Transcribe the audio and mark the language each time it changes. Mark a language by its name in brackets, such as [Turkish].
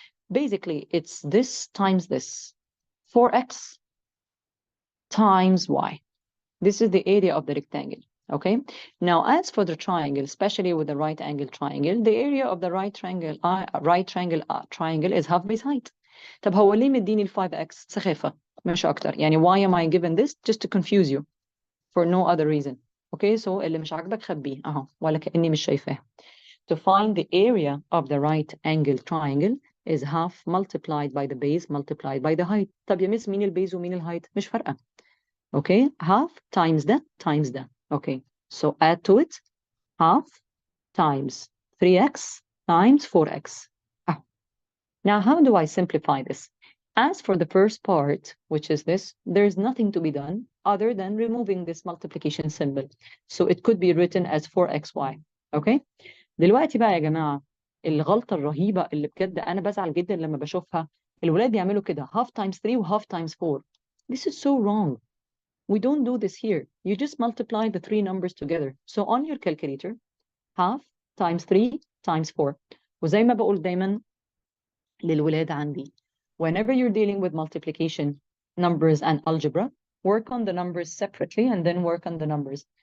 [English] Basically, it's this times this. 4x times y. This is the area of the rectangle. Okay, now as for the triangle, especially with the right angle triangle, the area of the right triangle is half base height. [Arabic] طب هو ليه مديني ال 5x سخافة مش أكتر؟ يعني [English] why am I given this? Just to confuse you for no other reason. [Arabic] Okay, so اللي مش عاجبك خبيه أهو ولا كأني مش شايفاه. [English] To find the area of the right angle triangle is half multiplied by the base multiplied by the height. [Arabic] طب يا مس مين البيز ومين الهايت؟ مش فارقة. [English] Okay, half times that times that. Okay, so add to it half times 3x times 4x. Now, how do I simplify this? As for the first part, which is this, there's nothing to be done other than removing this multiplication symbol. So it could be written as 4xy. Okay? [Arabic] دلوقتي بقى يا جماعة الغلطة الرهيبة اللي بجد أنا بزعل جدا لما بشوفها الولاد يعملوا كده [English] half times 3 [Arabic] و [English] half times 4. This is so wrong. We don't do this here. You just multiply the three numbers together. So on your calculator, half times 3 times 4. [Arabic] وزي ما بقول دايما للولاد عندي, [English] whenever you're dealing with multiplication, numbers and algebra, work on the numbers separately and then work on the numbers.